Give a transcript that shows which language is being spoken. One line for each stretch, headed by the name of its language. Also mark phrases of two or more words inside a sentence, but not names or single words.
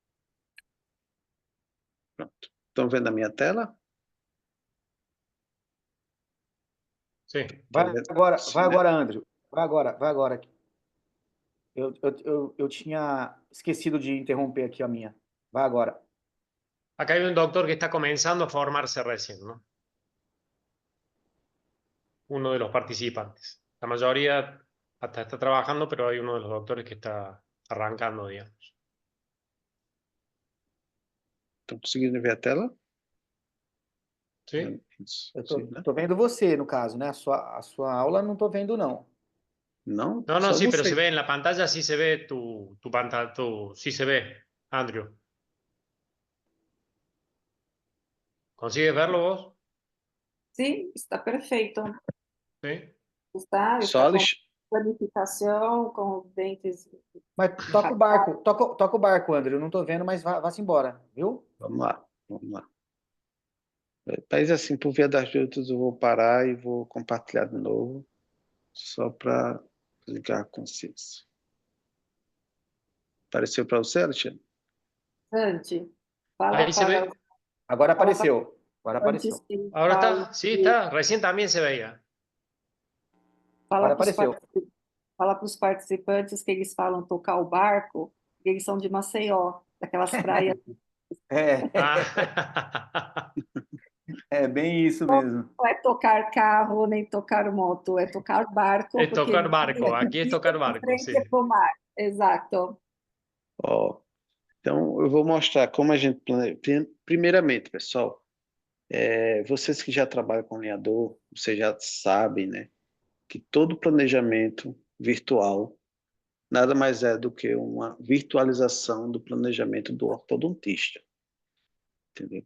Portuguese: Pronto. Estão vendo a minha tela?
Spanish: Sí.
Portuguese: Vai Estão vendo? agora, Sim, vai né? agora, Andrew. Vai agora. Eu tinha esquecido de interromper aqui a minha. Vai agora.
Spanish: Acá hay un doctor que está comenzando a formarse recién, ¿no? Uno de los participantes. La mayoría hasta está trabajando, pero hay uno de los doctores que está arrancando, digamos.
Portuguese: Estão conseguindo ver a tela?
Spanish: ¿Sí?
Portuguese: Isso, Eu sim, né? tô vendo você, no caso, né? A sua aula não tô vendo, não. Não?
Spanish: No, no,
Portuguese: Só
Spanish: sí, pero se
Portuguese: você.
Spanish: ve en la pantalla, sí se ve tu pantalla, sí se ve, Andrew. ¿Consigues verlo vos?
Portuguese: Sim, está perfeito.
Spanish: Sí.
Portuguese: Está Só com Alex... planificação, com os dentes. Mas toca o barco, André. Eu não tô vendo, mas vá-se embora, viu? Vamos lá, vamos lá. Mas assim, por via das dúvidas, eu vou parar e vou compartilhar de novo, só para ligar a consciência. Apareceu para você, Alexandre? Dante, fala
Spanish: Ahí se
Portuguese: para
Spanish: ve.
Portuguese: Agora fala para apareceu. Agora os participantes apareceu. que
Spanish: Ahora
Portuguese: falam
Spanish: está, sí,
Portuguese: que
Spanish: está. Recién también se veía.
Portuguese: fala Agora para os apareceu. fala para os participantes que eles falam tocar o barco, que eles são de Maceió, daquelas praias. É, Ah. é bem isso mesmo. Não é tocar carro nem tocar moto, é tocar barco,
Spanish: Es
Portuguese: porque
Spanish: tocar barco, aquí es tocar
Portuguese: de
Spanish: barco, sí.
Portuguese: frente para o mar. Exato. Ó, Então, eu vou mostrar como a gente planeja. Primeiramente, pessoal, vocês que já trabalham com alinhador, vocês já sabem, né, que todo planejamento virtual nada mais é do que uma virtualização do planejamento do ortodontista, entendeu?